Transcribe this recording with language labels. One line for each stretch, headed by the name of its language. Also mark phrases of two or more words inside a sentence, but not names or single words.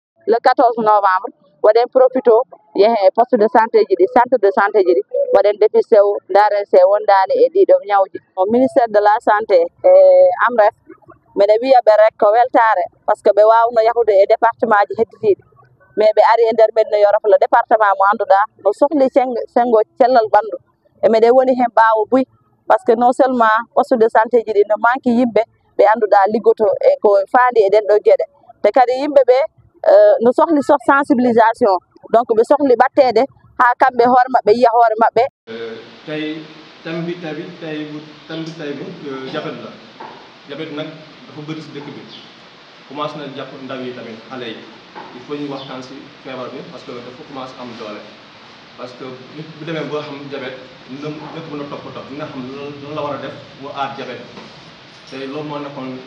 Fula: le 14 novembre waɗen profito yehe
French: poste de santé
Fula: ji ɗi
French: centre de santé
Fula: ji ɗi waɗen dépisté daren se wondani e ɗiɗo ñawji o
French: ministére de la santé
Fula: e amref mbeɗa wiyaɓe rek ko weltare
French: par ce que
Fula: ɓe wawno yahude e département ji heddiɗiɗi mais ɓe ari e nder Médina Yoro Foulah département mo annduɗa no sohli sengo cellal ɓandu e meɗen woni hen ɓaawo buy
French: par ce que non seulement poste de santé
Fula: ji ɗi no manque yimɓe ɓe annduɗa liggoto e ko faandi e ɗen ɗo gueɗe te kadi yimɓe ɓe no sohli sensibilisation donc ɓe sohli ɓattede ha kamɓe hoore maɓɓe yiya hoore maɓɓe
Wolof: tey thème bi diabète la diabète nag dafa bëri si dëkk bi commencé na jàpp ndaw yi tamit xale yi
French: il faut
Wolof: ñu waxtaan si feebar bi
French: parce que
Wolof: dafa commencé am doole
French: parce que
Wolof: nit bu demee boo xam diabète dina mën a toppatoo dina xam lan la war a def mu aar diabète te loolu moo nekkoon